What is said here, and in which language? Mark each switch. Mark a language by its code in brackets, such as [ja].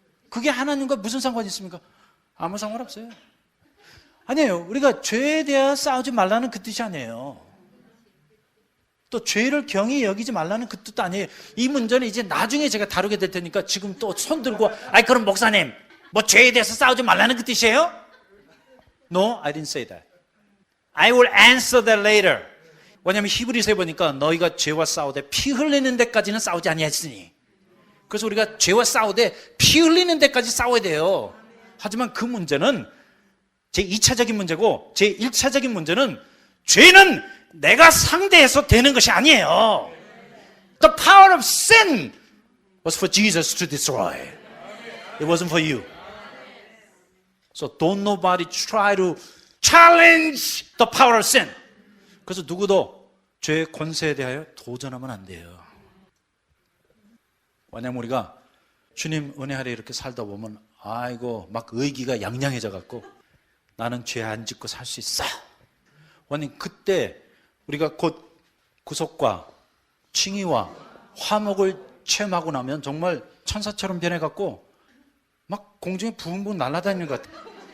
[ko] 그게 하나님과 무슨 상관이 있습니까? 아무 상관없어요. 아니에요. 우리가 죄에 대하여 싸우지 말라는 그 뜻이 아니에요. 또 죄를 경히 여기지 말라는 그 뜻도 아니에요. 이 문제는 이제 나중에 제가 다루게 될 테니까 지금 또 손 들고 아이 그럼 목사님 뭐 죄에 대해서 싸우지 말라는 그 뜻이에요? [en] No, I didn't say that. I will answer that later. [ko] 왜냐하면 히브리서에 보니까 너희가 죄와 싸우되 피 흘리는 데까지는 싸우지 아니하였으니. 그래서 우리가 죄와 싸우되 피 흘리는 데까지 싸워야 돼요. 하지만 그 문제는 제2차적인 문제고 제1차적인 문제는 죄는 내가 상대해서 되는 것이 아니에요. [en] The power of sin was for Jesus to destroy. It wasn't for you. So don't nobody try to challenge the power of sin. [ko] 그래서 누구도 죄의 권세에 대하여 도전하면 안 돼요. 왜냐면 우리가 주님 은혜 아래 이렇게 살다 보면 아이고 막 의기가 양양해져 갖고 나는 죄 안 짓고 살 수 있어. 왜냐면 그때 우리가 곧 구속과 칭의와 화목을 체험하고 나면 정말 천사처럼 변해갖고 막 공중에 붕붕 날아다니는 것 같아요.